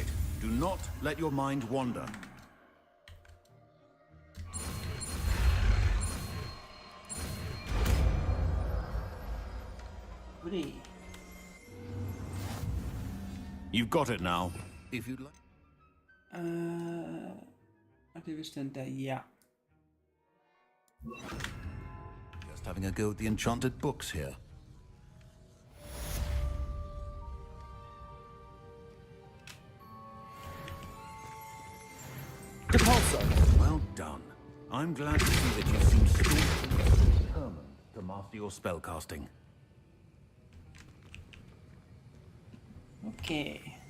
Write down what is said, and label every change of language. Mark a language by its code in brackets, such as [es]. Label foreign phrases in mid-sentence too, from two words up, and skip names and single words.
[en] Do not let your mind wander. Goodie. You've got it now. If you'd like. [da] Og det er vist den der, ja. [en] Just having a go at the enchanted books here. Depulso! Well done. I'm glad to see that you seem staunch and determined to master your spellcasting. Okay.